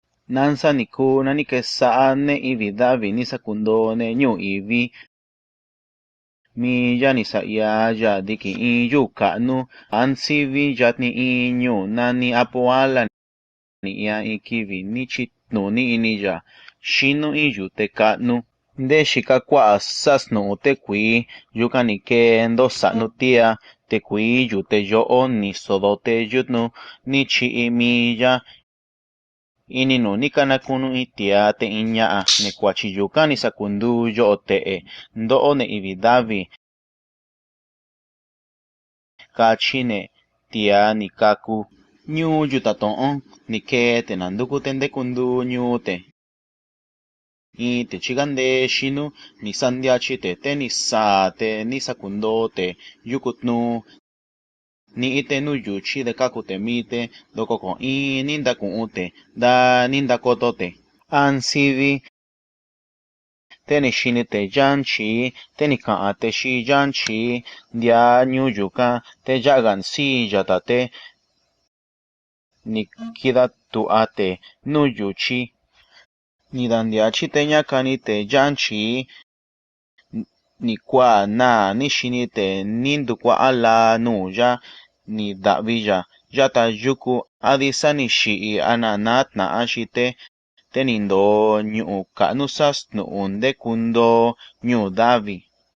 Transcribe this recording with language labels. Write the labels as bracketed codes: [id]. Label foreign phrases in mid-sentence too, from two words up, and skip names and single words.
[mix] nansa nikuna nikesa'ane ivi davi nisakundone ñuu ivi mi ya ni sa'ya diki in yuu ka'nu ansivi yatni in ñuu nani Apoala ni'ya in kivi ni chitnuni ini ya xinu in yute ka'nu nte xika kua'a sasnu'u te kuii yuka ni kee ntosa'nu tia te kuii yute yo'o ni sodote yutnu ni chi'i miya ini nuu ni kanakunu in tia te in ña'a ne kuachi yuka ni sakundu yo'o te'e nto'o ne ivi davi kachine tia ni kaku ñuu yutato'o ni kee te nantuku te ntekundu ñuu te in te chikante xinu ni santiachi te ni saa te ni sakundoo te yukutnu ni'i te nu yuchi de kaku te mite loko ko'in ni ntaku'un te nta ni ntakoto te ansivi te ni xini te yanchi te ni ka'an te xi yanchi ntia ñuu yuka te ya'a nsilla te ni kida tu'a te nu yuchi ni tantiachi te ñakani te yanchi ni kuaa naa ni xini te ni ntukua'a laa nuu ya ni da'vi ya yata yuku adi sa ni xi'i a na natna'a xite te ni ntoo ñu'u ka'nu sasnu'u ntekundoo ñuu davi.